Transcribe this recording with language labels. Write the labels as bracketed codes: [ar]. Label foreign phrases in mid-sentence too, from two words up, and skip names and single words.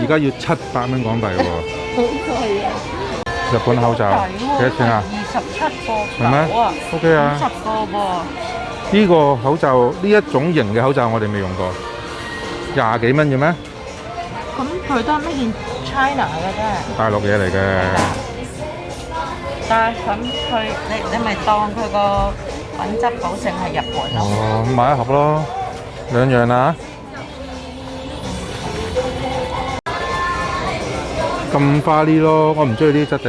[yue] 而家要700蚊港幣喎。好貴啊！日本口罩幾多錢啊？ 27個係咩九啊？OK 啊。 50個噃。呢個口罩呢一種型嘅口罩我哋未用過，20幾蚊嘅咩？咁佢都係 [en] made in China [yue] 嘅啫。大陸嘢嚟嘅。但係咁佢你咪當佢個品質保證係日本咯。哦，咁買一盒咯，兩樣啊。咁花呢咯，我唔中意呢啲質地。